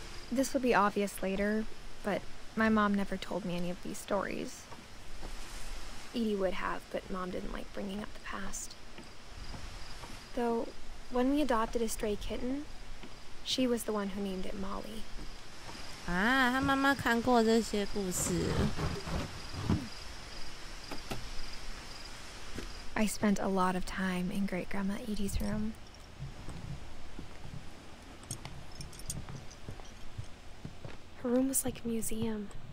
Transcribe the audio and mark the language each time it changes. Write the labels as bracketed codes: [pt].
[en] This will be obvious later, but my mom never told me any of these stories. Edie would have, but Mom didn't like bringing up the past. Though, when we adopted a stray kitten, she was the one who named it Molly. [zh] 啊，他妈妈看过这些故事。 [en] I spent a lot of time in Great-Grandma Edie's room. Her room was like a museum.